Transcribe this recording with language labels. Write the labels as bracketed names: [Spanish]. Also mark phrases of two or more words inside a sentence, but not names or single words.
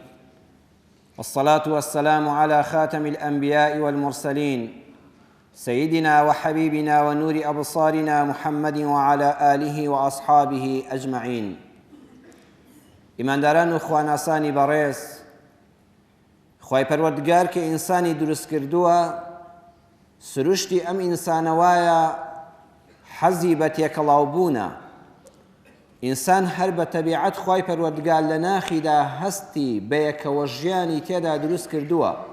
[Arabic] والصلاة والسلام على خاتم الأنبياء والمرسلين سيدنا وحبيبنا ونور أبصارنا محمد وعلى آله وأصحابه أجمعين. [Central Kurdish] ئیمانداران و خواناسانی بەڕێز، خوای پەروەردگار کە ئینسانی دروست کردووە، سروشتی ئەم ئینسانەوایە حەزی بە تێکەڵاوبوونە. ئینسان هەر بە تەبیعەت خوای پەروەردگار لە ناخیدا هەستی بە یەکەوە ژیانی تێدا دروست کردووە.